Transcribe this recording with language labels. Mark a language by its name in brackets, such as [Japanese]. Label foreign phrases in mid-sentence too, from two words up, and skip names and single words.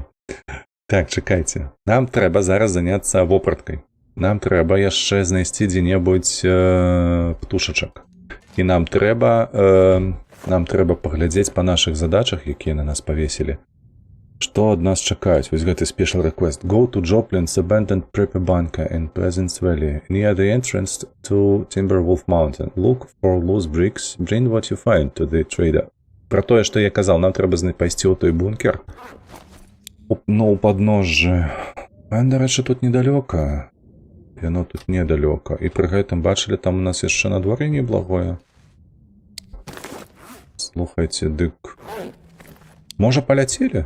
[Belarusian] Так, чакайце. Нам трэба зараз заняцца вопраткай. Нам трэба яшчэ знайсці дзе-небудзь птушачак. І нам трэба паглядзець па нашых задачах, якія на нас павесілі. Што ад нас чакаюць? Вось гэты [English] special request. Go to Joplin's abandoned prepper bunker in Pleasance Valley, near the entrance to Timberwolf Mountain. Look for loose bricks. Bring what you find to the trader. [Belarusian] Пра тое, што я казаў, нам трэба пайсці ў той бункер. Ну, у падножжы. Дарэчы, тут недалёка. Яно тут недалёка. І пры гэтым, бачылі, там у нас яшчэ надвор'е неблагое. Слухайце, дык... Можа, паляцелі?